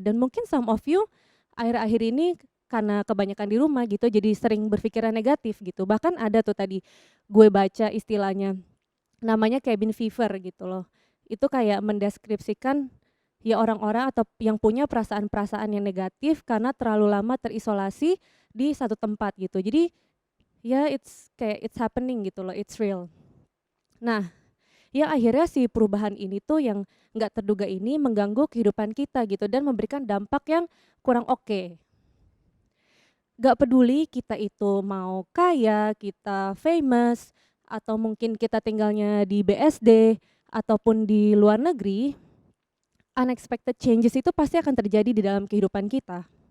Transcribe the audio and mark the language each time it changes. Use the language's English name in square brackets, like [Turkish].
[Indonesian] Dan mungkin [English] some of you [Indonesian] akhir-akhir ini karena kebanyakan di rumah gitu jadi sering berpikiran negatif gitu. Bahkan ada tuh tadi gue baca istilahnya namanya cabin fever gitu loh. Itu kayak mendeskripsikan ya orang-orang atau yang punya perasaan-perasaan yang negatif karena terlalu lama terisolasi di satu tempat gitu. Jadi ya [English] it's happening [Indonesian] gitu loh, [English] it's real. [Indonesian] Nah, yang akhirnya si perubahan ini tuh yang nggak terduga ini mengganggu kehidupan kita gitu dan memberikan dampak yang kurang oke. Gak peduli kita itu mau kaya, kita famous, atau mungkin kita tinggalnya di BSD ataupun di luar negeri, [English] unexpected changes [Indonesian] itu pasti akan terjadi di dalam kehidupan kita.